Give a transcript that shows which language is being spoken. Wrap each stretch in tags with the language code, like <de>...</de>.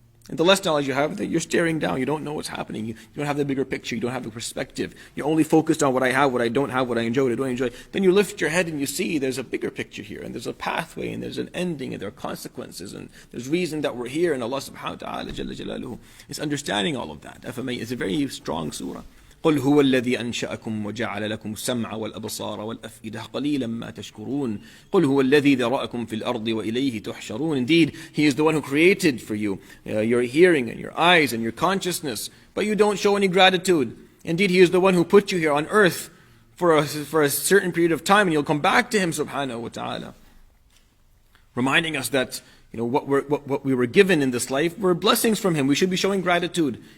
<en>And the less knowledge you have, you're staring down. You don't know what's happening. You don't have the bigger picture. You don't have the perspective. You're only focused on what I have, what I don't have, what I enjoy, what I don't enjoy. Then you lift your head and you see there's a bigger picture here, and there's a pathway, and there's an ending, and there are consequences, and there's reason that we're here, and Allah subhanahu wa ta'ala Jalla Jalaluhu is understanding all of that. It's a very strong surah.</en> <ar>قل هو الذي أنشأكم وجعل لكم السمع والأبصار والأفئدة قليلا ما تشكرون قل هو الذي ذرأكم في الأرض وإليه تحشرون.</ar> <en>Indeed, He is the one who created for you your hearing and your eyes and your consciousness, but you don't show any gratitude. Indeed, He is the one who put you here on earth for a certain period of time, and you'll come back to Him subhanahu wa ta'ala. Reminding us that what we were given in this life were blessings from Him. We should be showing gratitude.</en>